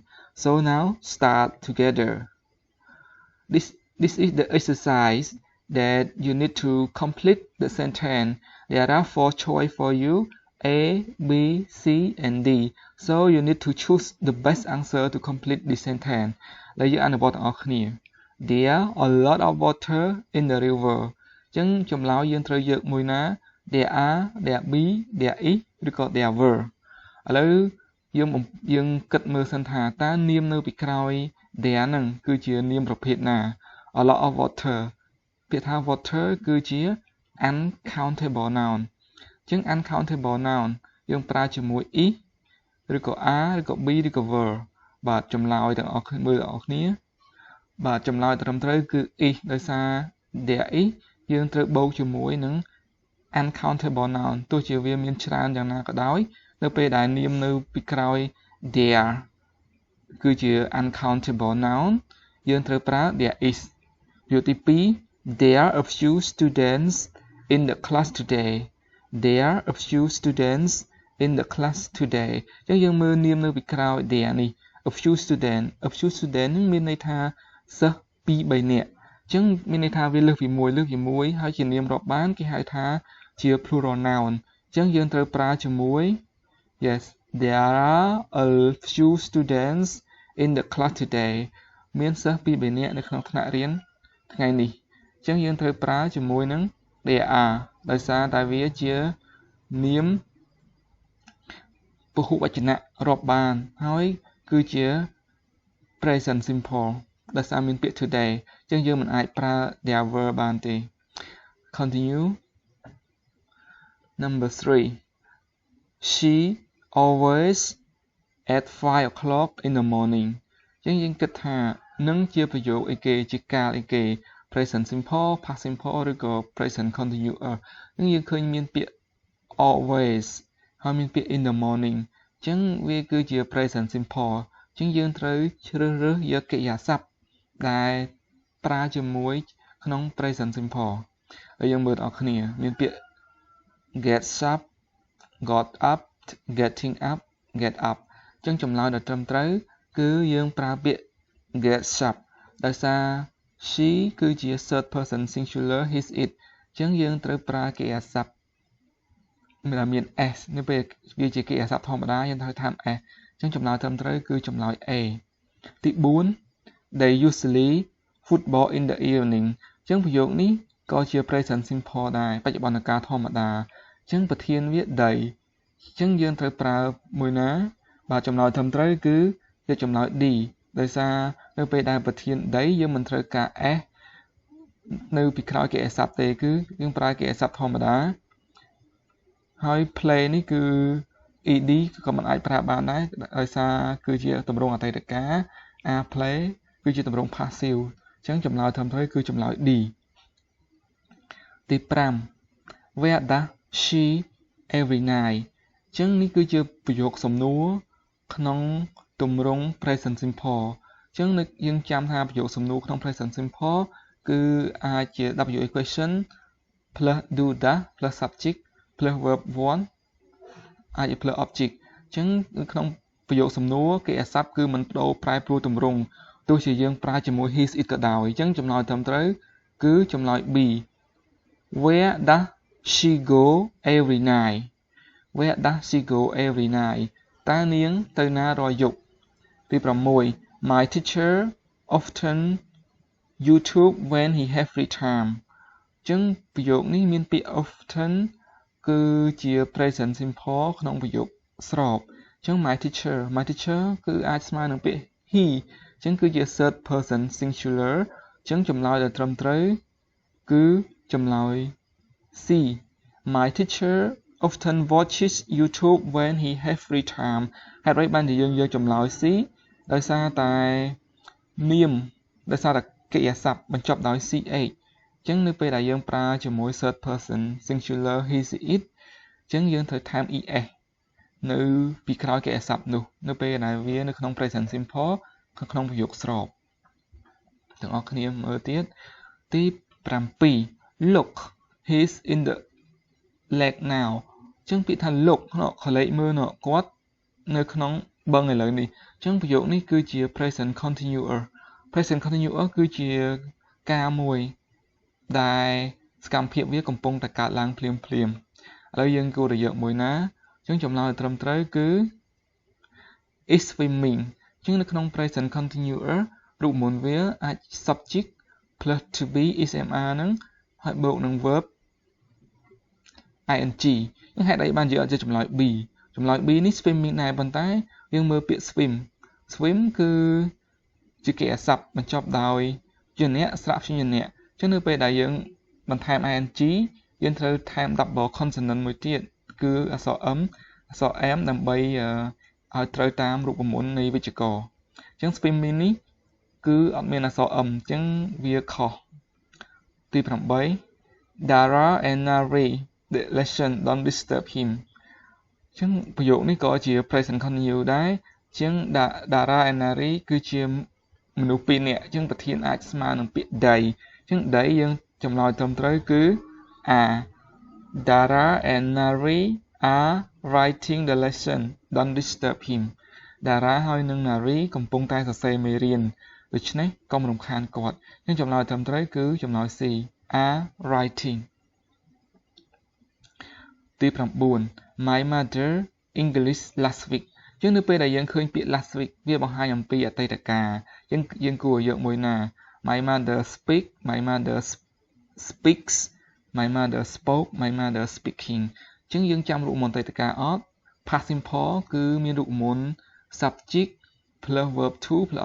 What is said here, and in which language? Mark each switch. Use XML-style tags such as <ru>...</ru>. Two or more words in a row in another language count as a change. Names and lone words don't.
<en>So now start together. This is the exercise that you need to complete the sentence. There are 4 choices for you: A, B, C, and D. So you need to choose the best answer to complete the sentence.</en> <km>ដែលយើងអនុវត្តទាំងអស់គ្នា</km> <en>There a lot of water in the river.</en> <km>អញ្ចឹងចម្លើយយើងត្រូវយកមួយណា</km> <en>There are, there be, there is ឬក៏ there were.</en> <km>ឥឡូវយើងគិតមើលសិនថាតើនាមនៅពីក្រោយ there ហ្នឹងគឺជានាមប្រភេទណា</km> <en>A lot of water</en> <km>ពាក្យថា water គឺជា</km> <en>uncountable noun</en> <km>អញ្ចឹង</km> <en>uncountable noun</en> <km>យើងប្រើជាមួយ is ឬក៏ are ឬក៏ be ឬក៏ were បាទ ចម្លើយទាំងអស់គ្នាមើលទាំងអស់គ្នាបាទចម្លើយត្រឹមត្រូវគឺ is ដោយសារ</km> <en>there is</en> <km>យើងត្រូវបូកជាមួយនឹង</km> <en>uncountable noun</en> <km>ទោះជាវាមានច្រើនយ៉ាងណាក៏ដោយនៅពេលដែលនាមនៅពីក្រោយ there គឺជា</km> <en>uncountable noun</en> <km>យើងត្រូវប្រើ</km> <en>there is</en> <km>យកទី2</km> <en>There are a few students in the class today. There are a few students in the class today.</en> <km>អញ្ចឹងយើងមើលនាមនៅពីក្រោយ there នេះ</km> <en>a few student</en> <km>នឹងមានន័យថាសិស្ស2 3នាក់អញ្ចឹងមានន័យថាវាលើសពី1ហើយជានាមរាប់បានគេហៅថាជា</km> <en>plural noun</en> <km>អញ្ចឹងយើងត្រូវប្រើជាមួយ</km> <en>Yes, there are a few students in the class today.</en> <km>មានសិស្ស2 3នាក់នៅក្នុងថ្នាក់រៀនថ្ងៃនេះអញ្ចឹងយើងត្រូវប្រើជាមួយនឹង</km> <en>there are</en> <km>ដោយសារតែវាជានាម ពហុវចនៈរាប់បានហើយគឺជា</km> <en>present simple</en> <km>ដោយសារមានពាក្យ today អញ្ចឹងយើងមិនអាចប្រើ</km> <en>there were</en> <km>បានទេ</km> <en>Continue Number 3 She always at 5 o'clock in the morning</en> <km>អញ្ចឹងយើងគិតថានឹងជាប្រយោគអីគេជាកាលអីគេ</km> <en>present simple past simple</en> <km>ឬក៏</km> <en>present continuous</en> <km>អញ្ចឹងយើងឃើញមានពាក្យ always ហើយមានពាក្យ</km> <en>in the morning</en> <km>អញ្ចឹងវាគឺជា</km> <en>present simple</en> <km>អញ្ចឹងយើងត្រូវជ្រើសរើសយកកិរិយាសព្ទដែលប្រើជាមួយក្នុង</km> <en>present simple</en> <km>ហើយយើងមើលទាំងអស់គ្នាមានពាក្យ</km> <en>gets up got up getting up get up</en> <km>អញ្ចឹងចម្លើយដ៏ត្រឹមត្រូវគឺយើងប្រើពាក្យ gets up ដោយសារ she គឺជា</km> <en>third person singular his it</en> <km>អញ្ចឹងយើងត្រូវប្រើកិរិយាសព្ទមាន s នៅពេលវាជាកិរិយាសព្ទធម្មតាយើងត្រូវថែម s អញ្ចឹងចម្លើយត្រឹមត្រូវគឺចម្លើយ A ទី4</km> <en>They usually football in the evening</en> <km>អញ្ចឹងប្រយោគនេះក៏ជា</km> <en>present simple</en> <km>ដែរបច្ចុប្បន្នកាលធម្មតាអញ្ចឹងប្រធានវា they អញ្ចឹងយើងត្រូវប្រើមួយណាបាទចម្លើយត្រឹម ត្រូវគឺជាចម្លើយ D ដោយសារនៅពេលដែលប្រធាន they យើងមិនត្រូវការ s នៅពីក្រោយកិរិយាសព្ទទេគឺយើង ប្រើកិរិយាសព្ទធម្មតាហើយ play នេះគឺ ed ក៏មិនអាចប្រើបានដែរដោយសារគឺជា ទម្រង់អតីតកាល</km> <en>are play</en> <km>គឺជាទម្រង់ passive អញ្ចឹងចម្លើយត្រឹមត្រូវគឺចម្លើយ D ទី5</km> <en>Where does she every night</en> <km>អញ្ចឹងនេះគឺជាប្រយោគសំណួរក្នុងទម្រង់</km> <en>present simple</en> <km>អញ្ចឹងយើងចាំថាប្រយោគសំណួរក្នុង</km> <en>present simple</en> <km>គឺអាចជា</km> <en>WH question plus do that plus subject plus verb</en> <km>1 អាចជា</km> <en>plus object</en> <km>អញ្ចឹងក្នុងប្រយោគសំណួរកិរិយាសព្ទគឺមិនបដូរប្រែប្រួលទម្រង់ទោះជាយើងប្រើជាមួយ</km> <en>his it</en> <km>ក៏ដោយអញ្ចឹងចម្លើយត្រឹមត្រូវគឺចម្លើយ B</km> <en>Where does she go every night Where does she go every night</en> <km>តើនាងទៅណារាល់យប់ទី6</km> <en>My teacher often YouTube when he have free time</en> <km>អញ្ចឹងប្រយោគនេះមានពាក្យ often គឺជា</km> <en>present simple</en> <km>ក្នុងប្រយោគស្របអញ្ចឹង</km> <en>my teacher</en> <km>គឺអាចស្មើនឹងពាក្យ he អញ្ចឹងគឺជា</km> <en>third person singular</en> <km>អញ្ចឹងចម្លើយដែលត្រឹមត្រូវគឺចម្លើយ C</km> <en>My teacher often watches YouTube when he have free time</en> <km>ហេតុអ្វីបានជាយើងយកចម្លើយ C ដោយសារតែនាមដោយសារតែកិរិយាសព្ទបញ្ចប់ដោយ ch អញ្ចឹងនៅពេលដែលយើងប្រើជាមួយ</km> <en>third person singular he it</en> <km>ចឹងយើងត្រូវថែម es នៅពីក្រោយកិរិយាសព្ទនោះនៅពេលដែលវានៅក្នុង</km> <en>present simple</en> <km>ក្នុងប្រយោគស្របទាំងអស់គ្នាមើលទៀត ទី7</km> <en>look he's in the lake now</en> <km>ចឹងពាក្យថា look ខលេខមើលគាត់នៅក្នុងបឹងឥ ឡូវនេះចឹងប្រយោគនេះគឺជា</km> <en>present continuous present continuous</en> <km>គឺជាការមួយដែលសកម្មភាពវាកំពុងតែកើតឡើងភ្លាមៗឥឡូវយើងគួរតែយកមួយណាចឹងចម្លើយត្រឹមត្រូវគឺ</km> <en>is swimming</en> <km>ចឹងនៅក្នុង</km> <en>present continuous</en> <km>រូបមន្តវាអាច</km> <en>subject plus to be ismr</en> <km>ហ្នឹងហើយបូកនឹង verb ing ចឹងហេតុអីបានយើងអត់យកចម្លើយ B ចម្លើយ B នេះ swimming ដែរប៉ុន្តែយើងមើលពាក្យ swim គឺជាកិរិយាសព្ទបញ្ចប់ដោយយន្តៈស្រៈព្យញ្ញៈចឹងនៅពេលដែលយើងបន្ថែម ing យើង ត្រូវថែម</km> <en>double consonant</en> <km>មួយទៀតគឺអក្សរ m អក្សរ m ដើម្បីឲ្យត្រូវតាមរូបមន្តនៃវិជ្ជករចឹង swimming នេះគឺអ ត់មានអក្សរ m ចឹងវាខុសទី8</km> <en>Dara and Nari the lesson don't disturb him</en> <km>ចឹងប្រយោគ នេះក៏ជា</km> <en>present continuous</en> <km>ដែរចឹង Dara and Nari គឺជាមនុស្សពីរនាក់ចឹងប្រធានអាចស្មើនឹងពាក្យ they ចឹង they យើងចម្លើយត្រឹមត្រូវគឺ</km> <en>A Dara and Nari are writing the lesson don't disturb him</en> <km>Dara ហើយនិង Nari កំពុងតែសរសេរមេរៀនដូច្នេះកុំរំខានគាត់ចឹងចម្លើយត្រឹមត្រូវគឺចម្លើយ</km> <en>C are writing</en> <km>ទី9</km> <en>My mother English last week</en> <km>ចឹងនៅពេលដែលយើងឃើញពាក្យ</km> <en>last week</en> <km>វាបង្ហាញអំពីអតីតកាលចឹងយើងគួរយកមួយណា</km> <en>My mother speak My mother speaks My mother spoke My mother speaking</en> <km>ចឹងយើងចាំរូបមន្តអតីតកាលអត់</km> <en>past simple</en> <km>គឺមានរូបមន្ត</km> <en>subject plus verb to plus</en>